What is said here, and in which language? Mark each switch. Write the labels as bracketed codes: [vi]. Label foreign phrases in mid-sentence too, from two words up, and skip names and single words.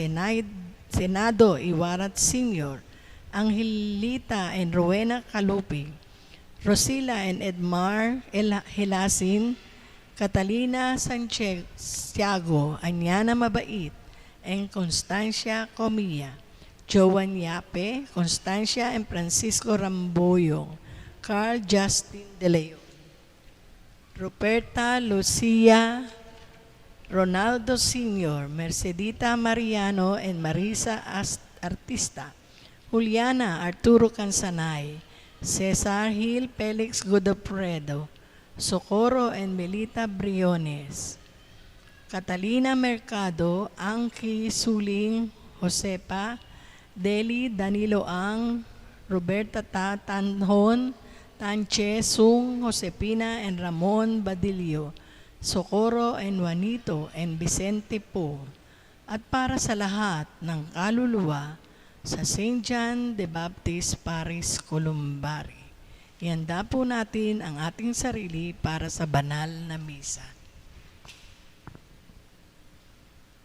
[tl] Senado Iwarat Sr., Angelita and Rowena Kalupi, Rosila and Edmar Helasin, Catalina Santiago, Anyana Mabait, and Constancia Comilla, Joan Yape, Constancia and Francisco Ramboyo, Carl Justin De Leon, Ruperta Lucia, Ronaldo Sr., Mercedita Mariano and Marisa Artista, Juliana Arturo Cansanay, Cesar Gil Felix Godofredo, Socorro and Melita Briones, Catalina Mercado, Angki Suling, Josepa, Deli Danilo Ang, Roberta Tanhon, Tanche Sung, Josepina and Ramon Badillo, Socorro and Juanito and Vicente Po, at para sa lahat ng kaluluwa sa St. John the Baptist Parish, Columbari. Ihanda po natin ang ating sarili para sa banal na misa.